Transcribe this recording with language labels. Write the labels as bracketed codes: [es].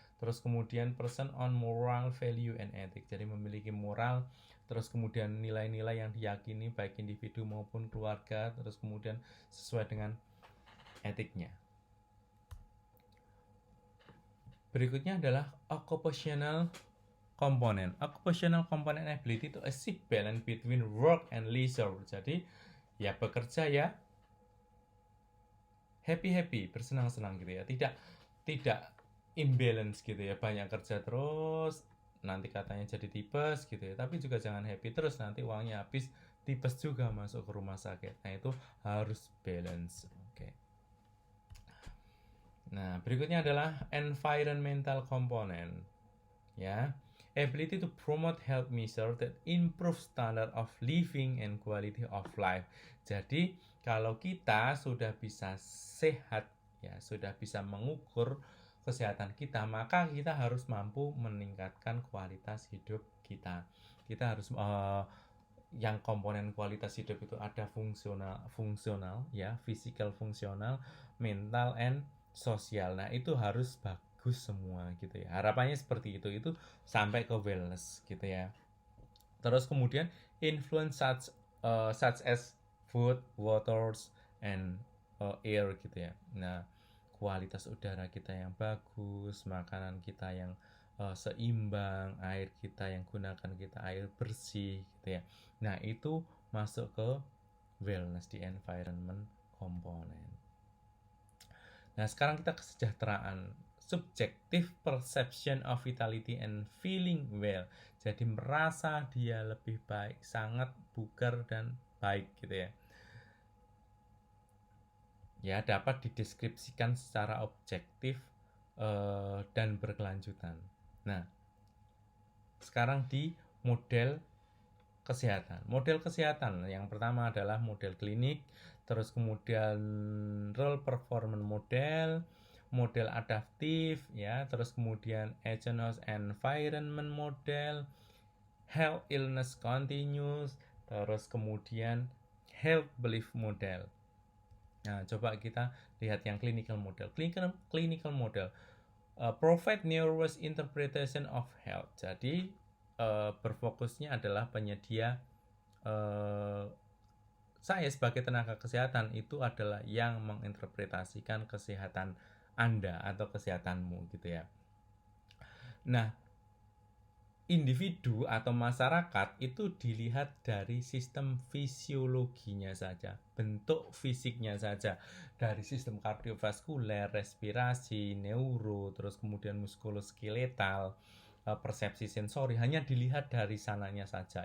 [id] Terus kemudian [en] person on moral value and ethic, [id] jadi memiliki moral, terus kemudian nilai-nilai yang diyakini baik individu maupun keluarga, terus kemudian sesuai dengan etiknya. Berikutnya adalah occupational component. [en] Occupational component ability to achieve balance between work and leisure. [id] Jadi ya bekerja ya happy, bersenang-senang gitu ya. Tidak imbalance gitu ya, banyak kerja terus nanti katanya jadi tipes gitu ya, tapi juga jangan happy terus nanti uangnya habis, tipes juga masuk ke rumah sakit. Nah, itu harus balance. Oke. Nah, berikutnya adalah environmental component ya. [en] Ability to promote health measure that improve standard of living and quality of life. [id] Jadi kalau kita sudah bisa sehat ya, sudah bisa mengukur kesehatan kita, maka kita harus mampu meningkatkan kualitas hidup kita. Kita harus yang komponen kualitas hidup itu ada fungsional ya, physical fungsional, mental and sosial. Nah, itu harus bagus semua gitu ya. Harapannya seperti itu sampai ke wellness gitu ya. Terus kemudian [en] influence such as food, waters and air gitu ya. [id] Nah, kualitas udara kita yang bagus, makanan kita yang seimbang, air kita yang gunakan kita air bersih gitu ya. Nah, itu masuk ke wellness di environment component. Nah, sekarang kita kesejahteraan. [en] Subjective perception of vitality and feeling well. [id] Jadi merasa dia lebih baik, sangat bugar dan baik gitu ya. Ya, dapat dideskripsikan secara objektif dan berkelanjutan. Nah, sekarang di model kesehatan. Model kesehatan yang pertama adalah model klinik, terus kemudian role performance model adaptif ya, terus kemudian exogenous environment model, health illness continuous, terus kemudian health belief model. Nah, coba kita lihat yang clinical model. [en] Clinical model provide numerous interpretation of health. [id] Jadi berfokusnya adalah penyedia saya sebagai tenaga kesehatan itu adalah yang menginterpretasikan kesehatan Anda atau kesehatanmu gitu ya. Nah, individu atau masyarakat itu dilihat dari sistem fisiologinya saja, bentuk fisiknya saja, dari sistem kardiovaskuler, respirasi, neuro, terus kemudian muskuloskeletal, persepsi sensori, hanya dilihat dari sananya saja.